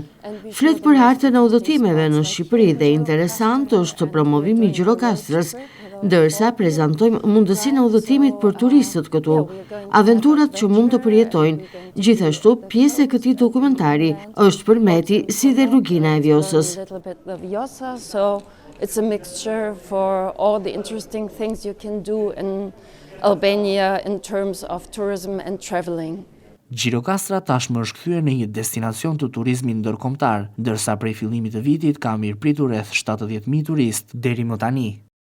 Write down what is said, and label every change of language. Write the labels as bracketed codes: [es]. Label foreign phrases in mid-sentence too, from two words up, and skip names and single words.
[sq] Flet për hartën e udhëtimeve në Shqipëri dhe interesant është promovimi i Gjirokastrës, ndërsa prezantojmë mundësinë e udhëtimit për turistët këtu, aventurat që mund të përjetojnë. Gjithashtu, pjesë e këtij dokumentari është Përmeti si dhe lugina e Vjosës. [en] It's a mixture for all the interesting things you can do in Albania in terms of tourism and traveling. [sq] Gjirokastra tashmë është kthyer në një destinacion të turizmit ndërkombëtar, ndërsa prej fillimit të vitit ka mirëpritur rreth 70.000 turistë deri më tani.